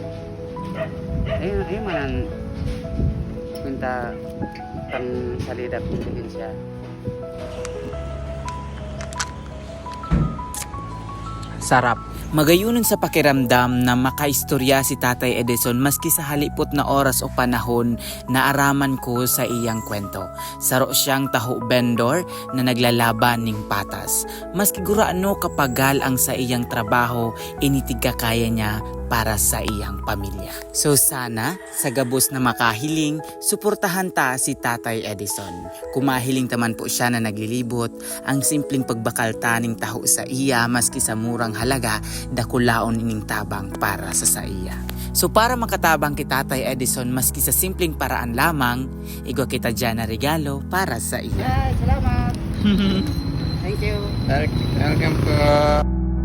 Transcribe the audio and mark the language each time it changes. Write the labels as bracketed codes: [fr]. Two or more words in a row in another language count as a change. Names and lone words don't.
[bik] Ayun man, punta pang salida kung tingin siya. Sarap. Magayunon sa pakiramdam na makaistorya si Tatay Edison maski sa halipot na oras o panahon na araman ko sa iyang kwento. Saro siyang taho vendor na naglalaban ng patas. Maski guraano kapagal ang sa iyang trabaho, initig kaya niya para sa iyang pamilya. So sana, sa gabos na makahiling, suportahan ta si Tatay Edison. Kumahiling taman po siya na naglilibot, ang simpleng pagbakal taning taho sa iya maski sa murang halaga, dakulaon ining tabang para sa iya. So para makatabang kay Tatay Edison maski sa simpleng paraan lamang, igwa kita dyan na regalo para sa iya. Ay, salamat! [en] Thank you! [bik] Welcome po!